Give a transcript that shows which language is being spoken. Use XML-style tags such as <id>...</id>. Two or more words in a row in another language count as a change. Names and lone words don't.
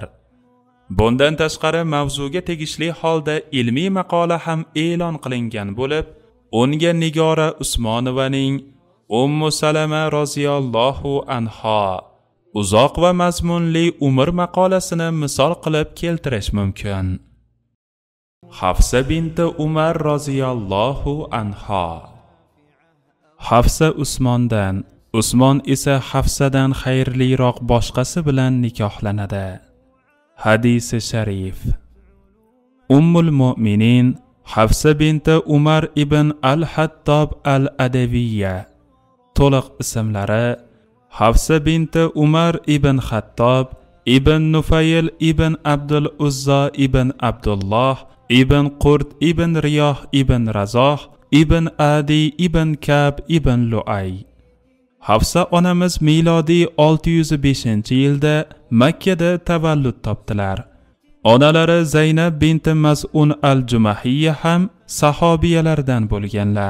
<uz>Bundan tashqari mavzuga tegishli holda ilmiy maqola ham e'lon qilingan bo'lib, unga Nigora Usmonovaning Ummu Salama</uz> <ar>رضي الله عنها</ar> <uz>uzoq va mazmunli umr maqolasini misol qilib keltirish mumkin. Hafsa binti Umar</uz> <ar>رضي الله عنها.</ar> <uz>Hafsa Usmondan, Usmon esa Hafsadan xayrliroq boshqasi bilan nikohlanadi. Hadisi sharif. Ummul Mu'minin Hafsa binti Umar ibn al-Hattob al-Adaviyya. To'liq ismlari Hafsa binti Umar ibn Xattob ibn Nufayl ibn Abdul Uzza ibn Abdulloh ibn Qurt ibn Riyoh ibn Razoh ibn Adi ibn Kab ibn Lu'ay. Hafsa onamiz milodiy 605-yilda Makkada tavallud topdilar. Onalari Zaynab binti Maz'un al-Jumahiyya ham sahobiyalardan bo'lganlar.</uz>